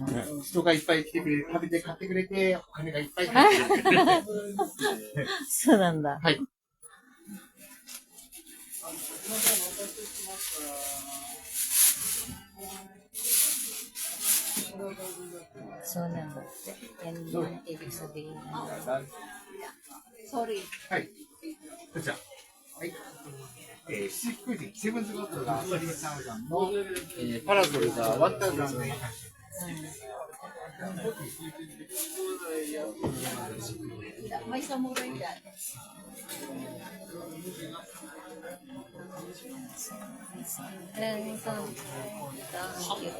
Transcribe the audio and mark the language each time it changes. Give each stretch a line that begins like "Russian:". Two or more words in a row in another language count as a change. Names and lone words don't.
Japanese: 人がいっぱい来てくれて、食べて買ってくれて、お金がいっぱい入ってくれて。そうなんだ。はい。そうなんだって。
Filipino: Yan yung ibig sabihin.
English: Sorry.
Japanese: はい。こちら。はい。七福神、
English: seven gods
Japanese: が3000の、パラソルが1000円。
Filipino: May samurai dyan. Ito ang cute.